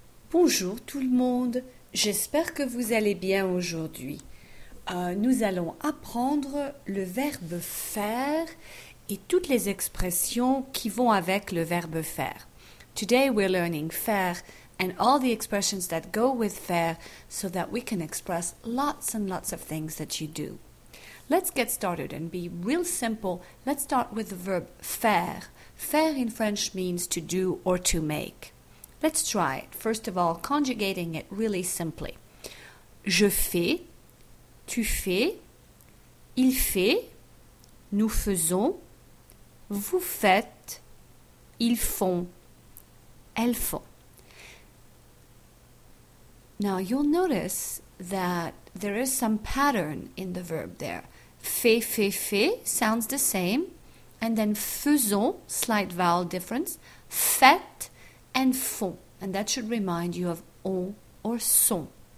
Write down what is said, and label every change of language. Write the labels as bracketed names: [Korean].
[French] Bonjour tout le monde, j'espère que vous allez bien aujourd'hui. Nous allons apprendre le verbe faire et toutes les expressions qui vont avec le verbe faire. [English] Today we're learning faire and all the expressions that go with faire so that we can express lots and lots of things that you do. Let's get started and be real simple. Let's start with the verb faire. Faire in French means to do or to make. Let's try it. First of all, conjugating it really simply. [French] Je fais, tu fais, il fait, nous faisons, vous faites, ils font, elles font. [English] Now you'll notice that there is some pattern in the verb there. Fais, fais, fais sounds the same. And then faisons, slight vowel difference. Faites, and font, and that should remind you of on or son.